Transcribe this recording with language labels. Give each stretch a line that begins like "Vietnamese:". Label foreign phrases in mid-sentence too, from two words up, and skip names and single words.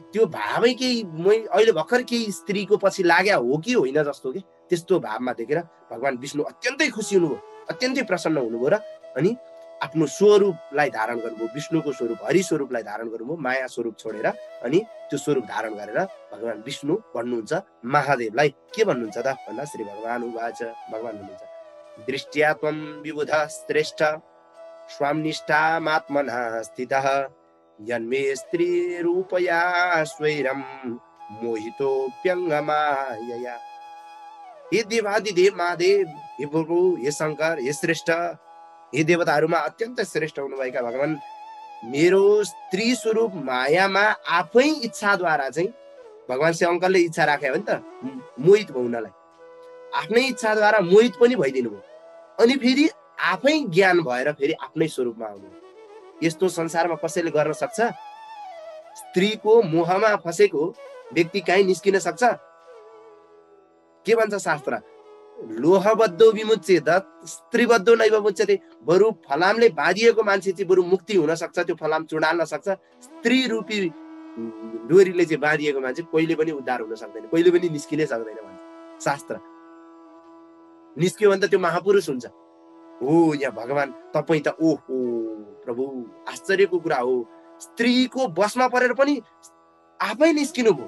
Nepali: त्यो भावै केही अहिले भर्खर केही स्त्रीको पछि लाग्या हो कि होइन जस्तो के त्यस्तो भावमा देखेर भगवान विष्णु अत्यन्तै खुसी हुनुभयो, अत्यन्तै प्रसन्न हुनुभयो र अनि आफ्नो स्वरूपलाई धारण गर्नुभयो, विष्णुको स्वरूप हरि स्वरूपलाई धारण गर्नुभयो, माया स्वरूप छोडेर अनि त्यो स्वरूप धारण गरेर भगवान विष्णु भन्नुहुन्छ महादेवलाई के भन्नुहुन्छ त भन्दा
Sanskrit: श्री भगवान उवाच,
Nepali: भगवान भन्नुहुन्छ
Sanskrit: दृष्ट्या त्वं विबुध श्रेष्ठ स्वाम्निष्ठामात्मना स्थितः यन्मे स्त्री रूपया स्वैरं मोहितोऽप्यङ्गमायया।
Nepali: हे देवादिदेव महादेव, हे प्रभु, हे शङ्कर, हे श्रेष्ठ, हे देवताहरूमा अत्यन्त श्रेष्ठ हुनुभएका भगवान, मेरो स्त्री स्वरूप मायामा आफै इच्छाद्वारा चाहिँ भगवान शङ्करले इच्छा राख्यो भने त मोहित हुनलाई आफ्नै इच्छाद्वारा मोहित पनि भइदिनु भयो। अनि फेरि आफै ज्ञान भएर फेरि आफ्नै स्वरूपमा आउनु। यस्तो संसारमा कसैले गर्न सक्छ? स्त्रीको मोहमा फसेको व्यक्ति कहीँ निस्किन सक्छ? के भन्छ शास्त्र?
Sanskrit: लोहबद्धो विमुच्येत स्त्रीबद्धो नैव मुच्यते।
Nepali: बरु फलामले बाँधिएको मान्छे चाहिँ बरु मुक्ति हुन सक्छ, त्यो फलाम चुडाल्न सक्छ। स्त्री रूपी डोरीले चाहिँ बाँधिएको मान्छे कहिले पनि उद्धार हुन सक्दैन, कहिले पनि निस्किनै सक्दैन भन्छ शास्त्र। निस्क्यो भने त त्यो महापुरुष हुन्छ। हो यहाँ भगवान तपाईँ त ओहो प्रभु आश्चर्यको कुरा हो, स्त्रीको बसमा परेर पनि आफै निस्किनु भयो।